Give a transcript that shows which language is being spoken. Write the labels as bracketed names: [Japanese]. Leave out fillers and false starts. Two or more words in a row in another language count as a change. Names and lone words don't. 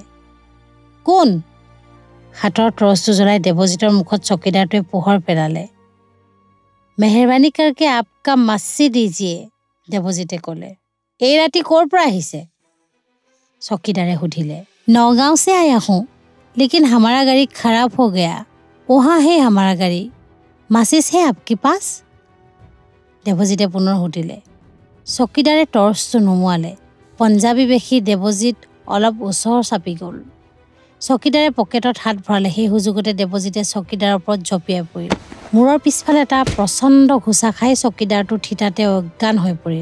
[Assamese] কোন? হাতৰ টৰ্চটো জ্বলাই দেৱজিতৰ মুখত চকীদাৰটোৱে পোহৰ পেলালে। [Hindi] मेहरबानी करके आपका माचिस दीजिए, [Assamese] দেৱজিতে ক'লে। এই ৰাতি ক'ৰ পৰা আহিছে? চকীদাৰে সুধিলে। [Hindi] নগাঁও से आया हूँ, लेकिन हमारा गाड़ी खराब हो गया, वहाँ है हमारा गाड़ी, माचिस है आपके पास? [Assamese] দেৱজিতে পুনৰ সুধিলে। চকীদাৰে টৰ্চটো নুমুৱালে। পঞ্জাবী বেশী দেৱজিত অলপ ওচৰ চাপি গ'ল। চকীদাৰে পকেটত হাত ভৰালে। সেই সুযোগতে দেৱজিতে চকীদাৰৰ ওপৰত জঁপিয়াই পৰিল। মূৰৰ পিছফালে এটা প্ৰচণ্ড ঘোচা খাই চকীদাৰটো থিতাতে অজ্ঞান হৈ পৰিল।